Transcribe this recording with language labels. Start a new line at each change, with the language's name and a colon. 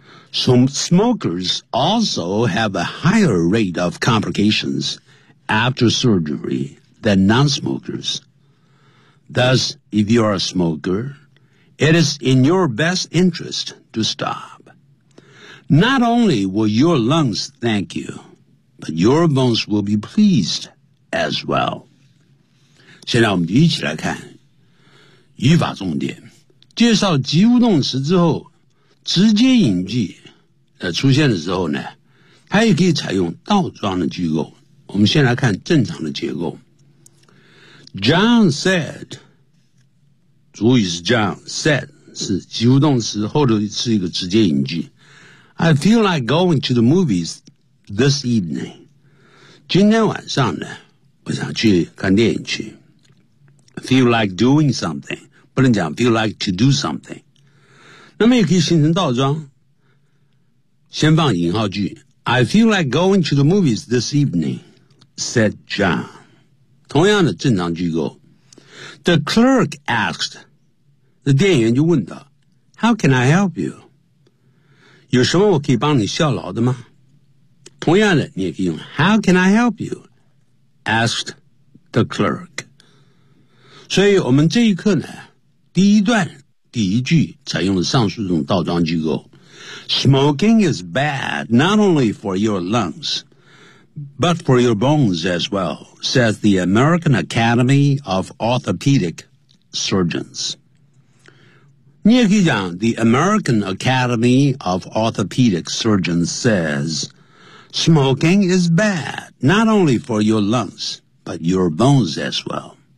English: Some smokers also have a higher rate of complications after surgery than non-smokers. Thus, if you are a smoker, it is in your best interest to stop. Not only will your lungs thank you, but your bones will be pleased. As well.
Chinese: 现在我们就一起来看语法重点。介绍及物动词之后直接引句出现的时候呢它也可以采用倒装的句构。我们先来看正常的结构。
English: John said,
Chinese: 主语是 John, said, 是及物动词后头是一个直接引句。
English: I feel like going to the movies this evening.
Chinese: 今天晚上呢我想去看电影去。
English: Feel like doing something.
Chinese: 不能讲
English: feel like to do something.
Chinese: 那么也可以形成倒装。先放引号句。
English: I feel like going to the movies this evening, said John.
Chinese: 同样的正常句构。
English: The clerk asked,
Chinese: 那店员就问道
English: How can I help you?
Chinese: 有什么我可以帮你效劳的吗？同样的你也可以用
English: How can I help you? Asked the clerk.
Chinese: 所以我们这一课呢第一段第一句采用了上述这种倒装句构。
English: Smoking is bad not only for your lungs, but for your bones as well, says the American Academy of Orthopedic Surgeons.
Chinese: 你也可以讲
English: The American Academy of Orthopedic Surgeons says,Smoking is bad, not only for your lungs, but your bones as well.